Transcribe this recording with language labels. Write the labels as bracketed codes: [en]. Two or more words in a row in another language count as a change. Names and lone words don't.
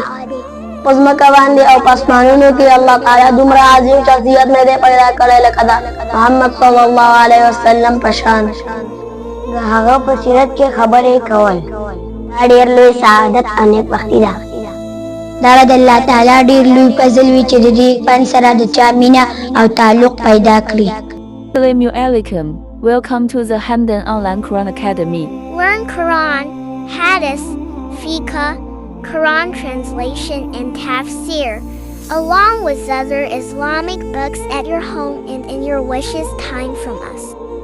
[ps] په ځمکه باندې او په اسمانونو کې الله تعالی دومره عظیم شخصیت نه دی پیدا کړی لکه د محمد [ar] صلی الله علیه وسلم [ps] په شان. د هغه په سیرت کې خبرې کول دا ډېر لوی سعادت او نیکبختي ده. دا د الله تعالی ډېر لوی فضل وي چې د دې فن سره د چا مینه او تعلق پیدا کړي. [ar] السلام عليكم. [en] Welcome to the Hamden Online Quran Academy. Learn Quran, Hadith, Fiqh, Quran translation and tafsir, along with other Islamic books at your home and in your wishes time from us.